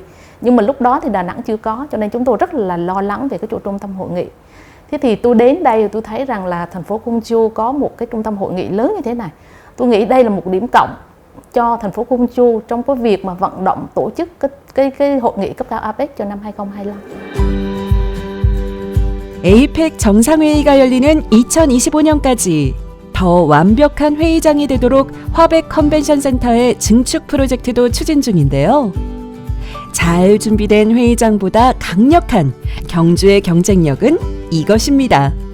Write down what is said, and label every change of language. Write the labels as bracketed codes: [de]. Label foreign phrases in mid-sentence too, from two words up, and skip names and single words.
[vi] Nhưng mà lúc đó thì Đà Nẵng chưa có, cho nên chúng tôi rất là lo lắng về cái chỗ trung tâm hội nghị. Thế thì tôi đến đây tôi thấy rằng là thành phố Gwangju có một cái trung tâm hội nghị lớn như thế này. Tôi nghĩ đây là một điểm cộng cho thành phố Gwangju trong cái việc mà vận động tổ chức cái hội nghị cấp cao APEC cho năm 2025. [ko] 에이펙 정상회의가 열리는 2025년까지 더 완벽한 회의장이 되도록 화백 컨벤션 센터의 증축 프로젝트도 추진 중인데요. 잘 준비된 회의장보다 강력한 경주의 경쟁력은 이것입니다.